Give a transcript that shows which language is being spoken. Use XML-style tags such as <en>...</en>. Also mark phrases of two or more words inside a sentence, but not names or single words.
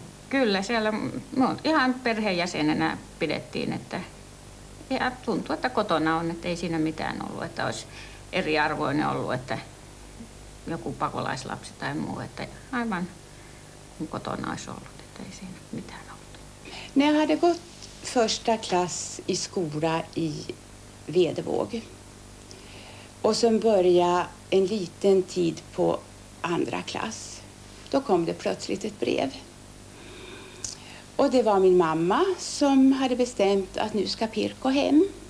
<fi>Kyllä, siellä ihan perheenjäsenenä pidettiin, että ja tuntuu, että kotona on, että ei siinä mitään ollut, että olisi eriarvoinen ollut, että joku pakolaislapsi tai muu, että aivan kotona olisi ollut, että ei siinä mitään ollut.</fi> <sv>När jag hade gått första klass i skola i Vedevåg och sen började en liten tid på andra klass. Då kom det plötsligt ett brev. Och det var min mamma som hade bestämt att nu ska Pirkko hem.</sv>